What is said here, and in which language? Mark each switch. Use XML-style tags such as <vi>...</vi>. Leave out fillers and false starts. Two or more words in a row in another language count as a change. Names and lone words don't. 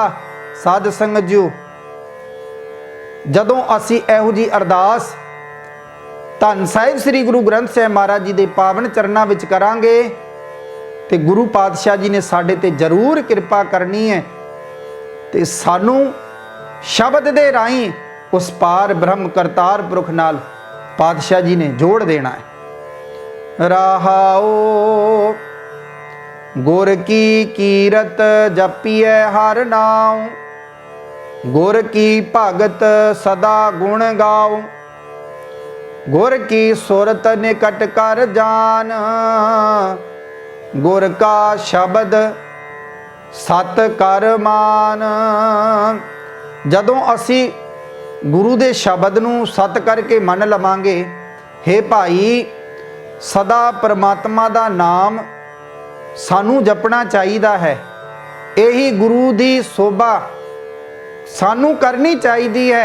<pa>ਸਾਧ ਸੰਗਤ ਜੀ, ਜਦੋਂ ਅਸੀਂ ਇਹੋ ਜਿਹੀ ਅਰਦਾਸ ਧੰਨ ਸਾਹਿਬ ਸ੍ਰੀ ਗੁਰੂ ਗ੍ਰੰਥ ਸਾਹਿਬ ਮਹਾਰਾਜ ਜੀ ਕੇ ਪਾਵਨ ਚਰਨਾਂ ਵਿਚ ਕਰਾਂਗੇ, ਤੇ ਗੁਰੂ ਪਾਤਸ਼ਾਹ ਜੀ ਨੇ ਸਾਡੇ ਤੇ ਜ਼ਰੂਰ ਕਿਰਪਾ ਕਰਨੀ ਹੈ, ਤੇ ਸਾਨੂੰ ਸ਼ਬਦ ਦੇ ਰਾਹੀਂ ਉਸ ਪਾਰਬ੍ਰਹਮ ਕਰਤਾਰ ਪੁਰਖ ਨਾਲ ਪਾਤਸ਼ਾਹ ਜੀ ਨੇ ਜੋੜ ਦੇਣਾ ਹੈ। ਰਹਾਉ ਗੁਰ ਕੀ ਕੀਰਤਿ ਜਪਿਹੁ ਹਰਿ ਨਾਮੁ, ਗੁਰ ਕੀ ਭਗਤਿ ਸਦਾ ਗੁਣ ਗਾਉ, ਗੁਰ ਕੀ ਸੁਰਤਿ ਨਿਕਟਿ ਕਰਿ ਜਾਨੁ, ਗੁਰ ਕਾ ਸਬਦੁ ਸਤਿ ਕਰਿ ਮਾਨੁ। ਜਦੋਂ ਅਸੀਂ ਗੁਰੂ ਦੇ ਸ਼ਬਦ ਨੂੰ ਸਤਿ ਕਰਕੇ ਮੰਨ ਲਵਾਂਗੇ, ਹੇ ਭਾਈ ਸਦਾ ਪਰਮਾਤਮਾ ਦਾ ਨਾਮ ਸਾਨੂੰ ਜਪਣਾ ਚਾਹੀਦਾ ਹੈ। ਯਹੀ ਗੁਰੂ ਦੀ ਸ਼ੋਭਾ ਸਾਨੂੰ ਕਰਨੀ ਚਾਹੀਦੀ ਹੈ।</pa>